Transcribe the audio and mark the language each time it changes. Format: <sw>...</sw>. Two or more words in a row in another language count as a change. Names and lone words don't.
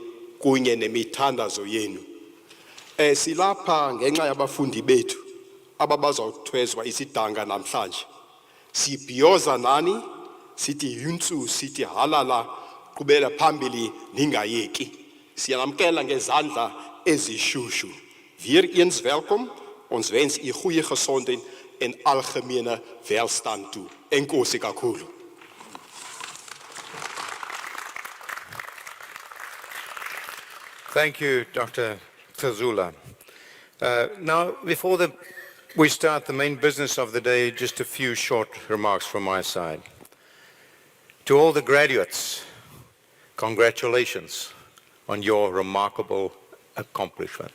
<xh>kunye nemithandazo yenu silapha ngenxa yabafundi bethu ababazawuthwezwa isidanga namhlanje sibhiyoza nani sithi yuntsu sithi halala qhubela phambili ningayeki siyalamkela ngezandla ezishushu</xh> <af>weer eens welkom ons wens u goeie gesondheid en algemene welstand toe</af> <xh>enkosi kakhulu.</xh> <en>Thank you, Dr. Tzazula. Now, before we start the main business of the day, just a few short remarks from my side. To all the graduates, congratulations on your remarkable accomplishment.</en>